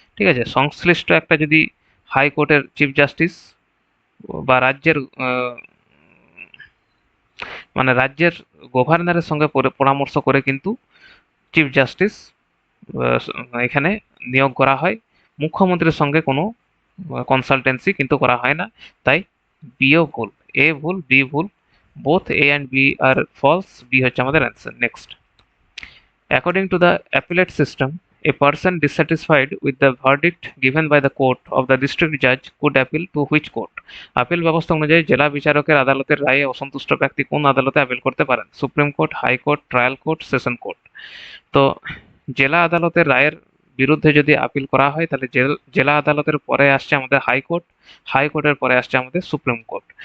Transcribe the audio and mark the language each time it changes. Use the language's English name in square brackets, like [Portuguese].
[Bangla] ঠিক আছে, সংশ্লিষ্ট একটা যদি হাইকোর্টের চিফ জাস্টিস বা রাজ্যের মানে রাজ্যের গভর্নরের সঙ্গে পরামর্শ করে কিন্তু চিফ জাস্টিস এখানে নিয়োগ করা হয়। মুখ্যমন্ত্রীর সঙ্গে কোনো কনসালটেন্সি কিন্তু করা হয় না, তাই বিও ভুল। এ ভুল, বি ভুল, [English] Both A and B are false. [Bangla] B হচ্ছে আমাদের answer. [English] Next, according to the appellate system, a person dissatisfied with the verdict given by the court of the district judge could appeal to which court? [Bangla] Appeal ব্যবস্থা অনুযায়ী জেলা বিচারকের আদালতের রায়ে অসন্তুষ্ট ব্যক্তি কোন আদালতে আপিল করতে পারেন? Supreme court, high court, trial court, session court. তো জেলা আদালতের রায়ের বিরুদ্ধে যদি আপিল করা হয়, তাহলে জেলা আদালতের পরে আসছে আমাদের হাইকোর্ট, হাইকোর্টের পরে আসছে আমাদের সুপ্রিম কোর্ট।